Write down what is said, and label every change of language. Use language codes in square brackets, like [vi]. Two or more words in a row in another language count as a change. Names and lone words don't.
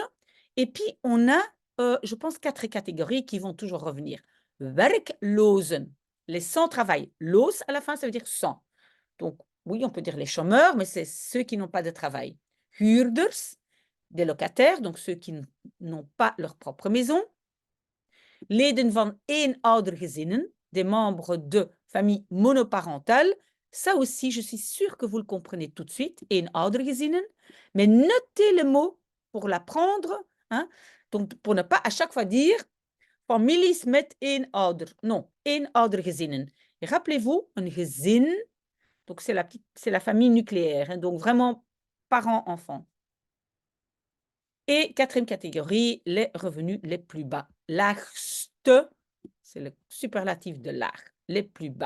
[fr] Et puis, on a, je pense, 4 catégories qui vont toujours revenir. Werklozen, les sans-travail. Loos, à la fin, ça veut dire sans. Donc, oui, on peut dire les chômeurs, mais c'est ceux qui n'ont pas de travail. Huurders, des locataires, donc ceux qui n'ont pas leur propre maison. [nl] Leden van eenoudergezinnen, [fr] des membres de familles monoparentales. Ça aussi, je suis sûre que vous le comprenez tout de suite, eenoudergezinnen. Mais notez le mot pour l'apprendre, donc pour ne pas à chaque fois dire [nl] families met eenouder. [fr] Non, eenoudergezinnen. Et rappelez-vous, un gezin, donc c'est la famille nucléaire, donc vraiment parents-enfants. Et quatrième catégorie, les revenus les plus bas. Laagste, c'est le superlatif de laag, les plus bas.